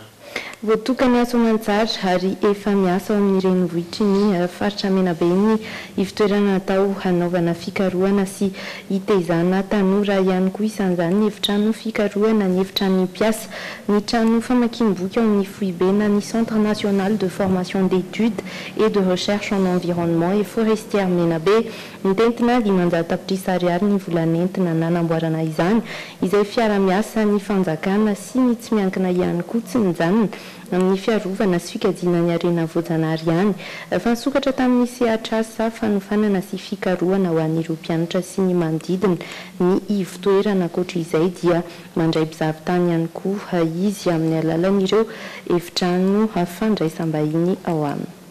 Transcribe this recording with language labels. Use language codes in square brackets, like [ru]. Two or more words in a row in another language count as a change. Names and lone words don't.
[mg] Voatokana aso aman-tsara ary efa miasa ao amin'ny renivohitry ny faritra Menabe ny ivitoerana atao hanaovana fikarohana sy hitaizana tanora ihany koa isan'izany ny efitrano fikarohana ny efitrano mpiasa ny trano famakiam-boky ao amin'ny foibena ny Centre national de formation d'études et de recherche en environnement et forestière Menabe mitentina 500 tapitrisa ariary ny volanentina nanamboarana izany izay fiara-miasa ny fanjakana sy ny tsy miankina ihany koa tsy mijanona amin'ny fiarovana sy fikajina ny arena voajanahary ihany. Fa nisokatra tamin'ny sehatrasa fanofanana sy fikarohana ho an'ireo mpianatra sy ny manodidina ny ivitoerana ankoatra izay dia mandray mpizahatany ihany koa izy amin'ny alalan'ireo efitrano fandraisam-bahiny ao aminy.